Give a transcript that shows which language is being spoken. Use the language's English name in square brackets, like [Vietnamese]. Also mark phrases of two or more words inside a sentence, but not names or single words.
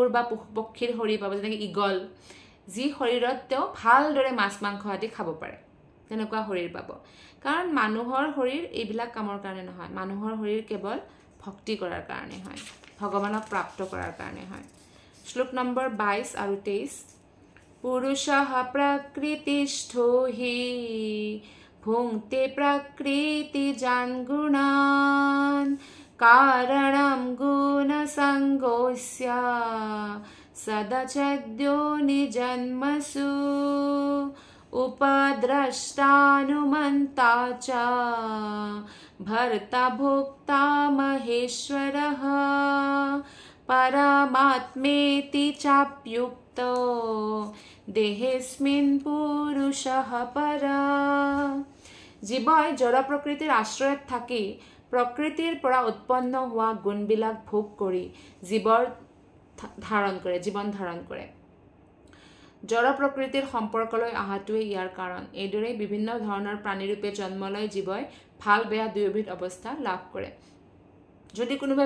[Assamese] বা পশু পক্ষীৰ শৰীৰ পাব যেনেকৈ ঈগল যি শৰীৰত তেওঁ ভালদৰে মাছ মাংস আদি খাব পাৰে তেনেকুৱা শৰীৰ পাব কাৰণ মানুহৰ শৰীৰ এইবিলাক কামৰ কাৰণে নহয় মানুহৰ শৰীৰ কেৱল ভক্তি কৰাৰ কাৰণে হয় ভগৱানক প্ৰাপ্ত কৰাৰ কাৰণে হয় শ্লোক নম্বৰ 22 আৰু 23 [Sanskrit] পুৰুষঃ প্ৰকৃতিস্থো হি ভুংক্তে প্ৰকৃতিজান গুণান কাৰণম গুণসংগস্য সদচদ্যো নিজন্মসু उपद्रष्टानुमन्ता च भर्ता भोक्ता महेश्वरः परमात्मेति चाप्युक्तो देहेस्मिन् पुरुषः परः [Assamese] জীৱই জড় প্ৰকৃতিৰ আশ্ৰয়ত থাকি প্ৰকৃতিৰ পৰা উৎপন্ন হোৱা গুণবিলাক ভোগ কৰি জীৱন ধাৰণ কৰে জড় প্ৰকৃতিৰ সম্পৰ্কলৈ আহাটোৱে ইয়াৰ কাৰণ এইদৰে বিভিন্ন ধৰণৰ প্ৰাণীৰূপে জন্ম লৈ জীৱই ভাল বেয়া দুয়োবিধ অৱস্থা লাভ কৰে যদি কোনোবাই